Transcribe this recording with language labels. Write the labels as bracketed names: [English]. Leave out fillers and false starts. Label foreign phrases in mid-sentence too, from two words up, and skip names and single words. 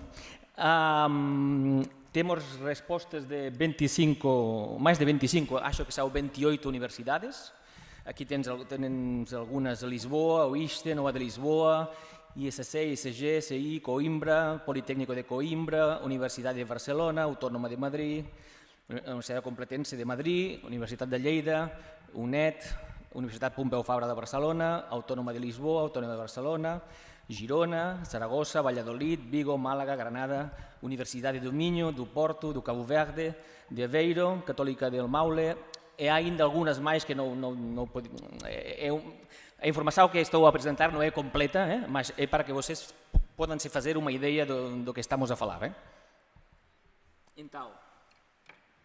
[Portuguese] Temos respostas de mais de 25, acho que são 28 universidades. Aqui tens algumas de Lisboa, o ISTE, Nova de Lisboa, ISC, ISG, CI, Coimbra, Politécnico de Coimbra, Universidade de Barcelona, Autònoma de Madrid, Universitat Complutense de Madrid, Universitat de Lleida, UNED, Universitat Pompeu Fabra de Barcelona, Autònoma de Lisboa, Autònoma de Barcelona, Girona, Saragossa, Valladolid, Vigo, Málaga, Granada, Universidade do Minho, do Porto, do Cabo Verde, de Aveiro, Católica del Maule, e há ainda algumas mais que não pode... A informação que estou a apresentar não é completa, mas é para que vocês possam se fazer uma ideia do que estamos a falar.